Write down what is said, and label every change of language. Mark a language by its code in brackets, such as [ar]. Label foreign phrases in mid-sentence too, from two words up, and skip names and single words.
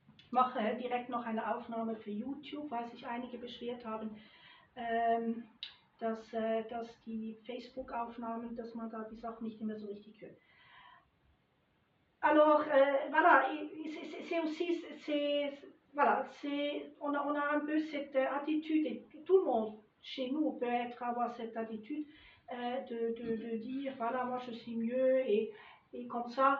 [de] mache direkt noch eine Aufnahme für YouTube, weil sich einige beschwert haben, dass die Facebook-Aufnahmen, dass man da die Sachen nicht immer so richtig hört. [fr] Alors, voilà, c'est aussi, voilà, on a un peu cette attitude, et tout le monde chez nous peut avoir cette attitude de dire, voilà, moi je suis mieux, et comme ça.